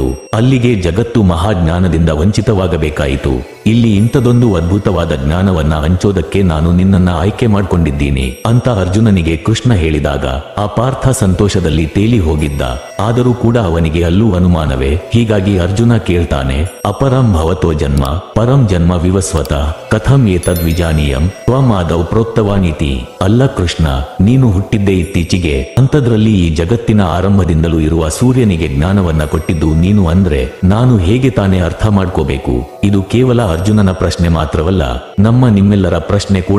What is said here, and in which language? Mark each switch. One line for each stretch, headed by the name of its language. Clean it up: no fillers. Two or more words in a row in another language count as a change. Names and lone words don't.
Kannada: ಅಲ್ಲಿಗೆ ಜಗತ್ತು ಮಹಾಜ್ಞಾನದಿಂದ ವಂಚಿತವಾಗಬೇಕಾಯಿತು. ಇಲ್ಲಿ ಇಂಥದೊಂದು ಅದ್ಭುತವಾದ ಜ್ಞಾನವನ್ನ ಹಂಚೋದಕ್ಕೆ ನಾನು ನಿನ್ನನ್ನ ಆಯ್ಕೆ ಮಾಡ್ಕೊಂಡಿದ್ದೀನಿ ಅಂತ ಅರ್ಜುನನಿಗೆ ಕೃಷ್ಣ ಹೇಳಿದಾಗ ಆ ಪಾರ್ಥ ಸಂತೋಷದಲ್ಲಿ ತೇಲಿ ಹೋಗಿದ್ದ. ಆದರೂ ಕೂಡ ಅವನಿಗೆ ಅಲ್ಲೂ ಅನುಮಾನವೇ. ಹೀಗಾಗಿ ಅರ್ಜುನ ಕೇಳ್ತಾನೆ,
Sanskrit: ಅಪರಂ ಭವತೋ ಜನ್ಮ ಪರಂ ಜನ್ಮ ವಿವಸ್ವತ ಕಥಂ ಏತದ್ ವಿಜಾನೀಯಂ ತ್ವಮಾದೌ ಪ್ರೋಕ್ತವಾನೀತಿ.
Kannada: ಅಲ್ಲ ಕೃಷ್ಣ, ನೀನು ಹುಟ್ಟಿದ್ದೇ ಇತ್ತೀಚೆಗೆ, ಅಂಥದ್ರಲ್ಲಿ ಈ ಜಗತ್ತಿನ ಆರಂಭದಿಂದಲೂ ಇರುವ ಸೂರ್ಯನಿಗೆ ಜ್ಞಾನವನ್ನ ಕೊಟ್ಟಿದ್ದು ನೀನು ಅಂದ್ರೆ ನಾನು ಹೇಗೆ ತಾನೇ ಅರ್ಥ ಮಾಡ್ಕೋಬೇಕು? ಇದು ಕೇವಲ ಅರ್ಜುನನ ಪ್ರಶ್ನೆ ಮಾತ್ರವಲ್ಲ, ನಮ್ಮ ನಿಮ್ಮೆಲ್ಲರ ಪ್ರಶ್ನೆ ಕೂಡ.